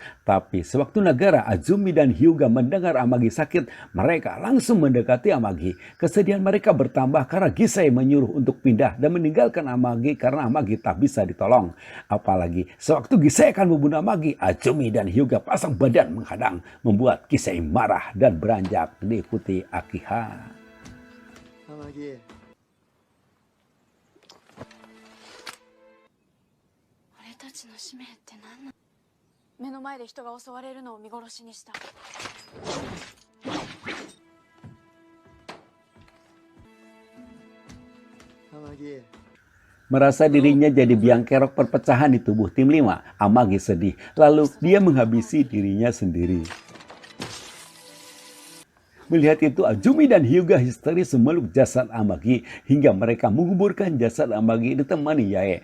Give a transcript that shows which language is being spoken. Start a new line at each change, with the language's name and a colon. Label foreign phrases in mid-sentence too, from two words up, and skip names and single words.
Indonesian: Tapi sewaktu Nagara, Azumi, dan Hyuga mendengar Amagi sakit, mereka langsung mendekati Amagi. Kesedihan mereka bertambah karena Gisei menyuruh untuk pindah dan meninggalkan Amagi karena Amagi tak bisa ditolong. Apalagi sewaktu Gisei akan membunuh Amagi, Azumi dan Hyuga pasang badan menghadang, membuat Gisei marah dan beranjak diikuti Akiha. Amagi.
Japanese: 俺たちの使命って何なの？目の前で人が襲われるのを見殺しにした。 Amagi.
Indonesian: Merasa dirinya jadi biang kerok perpecahan di tubuh tim 5, Amagi sedih. Lalu dia menghabisi dirinya sendiri. Melihat itu, Azumi dan Hyuga histeris memeluk jasad Amagi hingga mereka menguburkan jasad Amagi ditemani Yae.